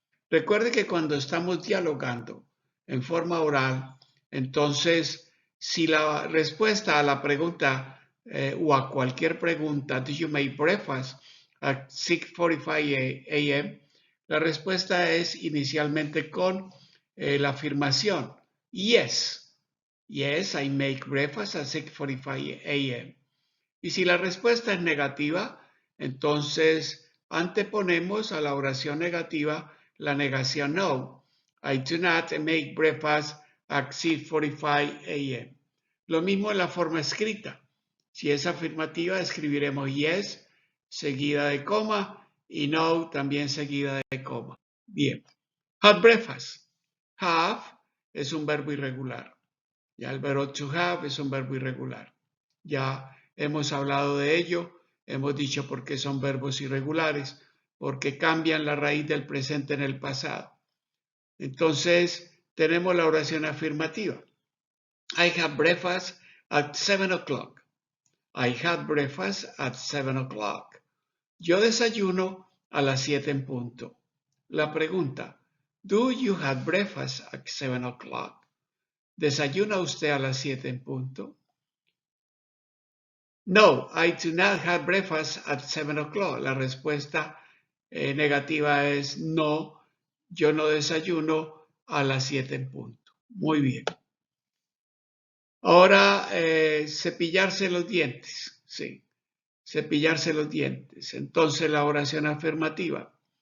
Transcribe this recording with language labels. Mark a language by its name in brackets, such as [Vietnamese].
[Spanish] Recuerde que cuando estamos dialogando en forma oral, entonces, si la respuesta a la pregunta o a cualquier pregunta, [English] did you make breakfast at 6:45 a.m.? [Spanish] La respuesta es inicialmente con la afirmación, yes. [English] Yes, I make breakfast at 6:45 a.m. [Spanish] Y si la respuesta es negativa, entonces anteponemos a la oración negativa la negación no. [English] I do not make breakfast at 6:45 a.m. [Spanish] Lo mismo en la forma escrita. Si es afirmativa, escribiremos yes seguida de coma y no también seguida de coma. Bien. [English] Had breakfast. [Spanish] Have es un verbo irregular. Ya el verbo to have es un verbo irregular. Ya hemos hablado de ello. Hemos dicho por qué son verbos irregulares, porque cambian la raíz del presente en el pasado. Entonces, tenemos la oración afirmativa. [English] I had breakfast at 7 o'clock. I had breakfast at 7 o'clock. [Spanish] Yo desayuno a las 7 en punto. La pregunta, [English] do you have breakfast at 7 o'clock? [Spanish] ¿Desayuna usted a las 7 en punto? [English] No, I do not have breakfast at 7 o'clock. [Spanish] La respuesta negativa es no, yo no desayuno a las 7 en punto. Muy bien. Ahora, cepillarse los dientes. Sí, cepillarse los dientes. Entonces, la oración afirmativa.